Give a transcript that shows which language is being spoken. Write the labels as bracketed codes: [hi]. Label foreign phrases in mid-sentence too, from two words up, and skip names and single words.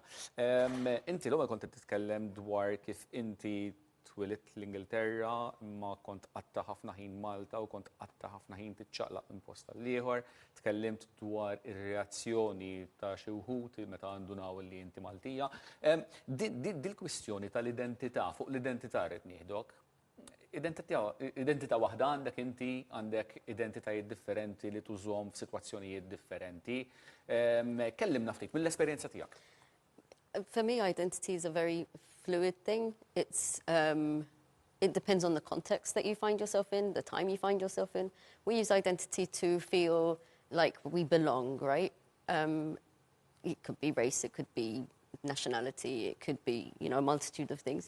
[mt] Inti l-ewwel kont titkellem dwar kif inti twilit l-Ingilterra, imma kont qatta ħafna ħin Malta u kont qatta ħafna ħin tiċċaqlaq minn post tal-ieħor, tkellimt dwar ir-reazzjoni ta' xi wħud meta ndunaw li inti Maltija. Dil-kwistjoni tal-identità, fuq l-identità rrid nieħdok. Identità waħda għandek inti, għandek identitajiet differenti li tużhom f'sitwazzjonijiet differenti. Kellimna ftit mill-esperjenza tiegħek. [en] For me, identity is a very fluid thing. It depends on the context that you find yourself in, the time you find yourself in. We use identity to feel like we belong, right? It could be race, it could be nationality, it could be, a multitude of things.